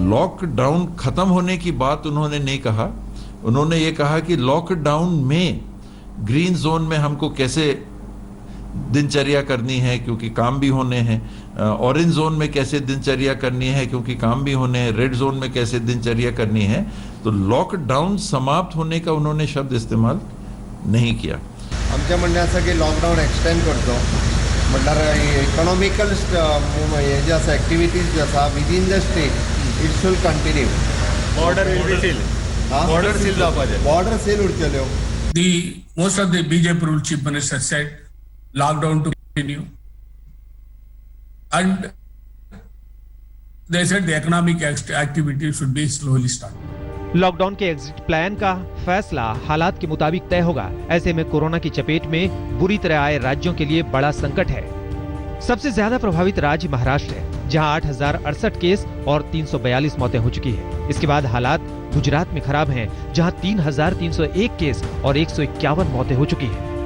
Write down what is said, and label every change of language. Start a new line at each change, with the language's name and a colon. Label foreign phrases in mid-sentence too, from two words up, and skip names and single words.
Hindi: लॉकडाउन खत्म होने की बात उन्होंने नहीं कहा। उन्होंने ये कहा कि लॉकडाउन में
English: green zone
Hindi: में हमको कैसे दिनचर्या करनी है क्योंकि काम भी होने हैं,
English: orange zone
Hindi: में कैसे दिनचर्या करनी है क्योंकि काम भी होने हैं,
English: red zone
Hindi: में कैसे दिनचर्या करनी है। तो लॉकडाउन समाप्त होने का उन्होंने शब्द इस्तेमाल नहीं किया।
Konkani: आमचे म्हणणे असं की लॉकडाउन एक्सटेंड करतो म्हटल्यार इकॉनॉमिकल हे जे आसा एक्टिविटीज जे आसा
English: within the state it should continue. border will be seal, border seal
Konkani: जावपाचे,
English: border seal
Konkani: उरतल्यो।
English: Most of the BJP rule chief minister said lockdown to continue, and they said the economic activity should be slowly started.
Hindi: लॉकडाउन के
English: exit plan
Hindi: का फैसला हालात के मुताबिक तय होगा। ऐसे में कोरोना की चपेट में बुरी तरह आए राज्यों के लिए बड़ा संकट है। सबसे ज्यादा प्रभावित राज्य महाराष्ट्र है, जहां 8,068 केस और 342 मौतें हो चुकी है। इसके बाद हालात गुजरात में खराब हैं, जहां 3,301 केस और 151 मौतें हो चुकी हैं।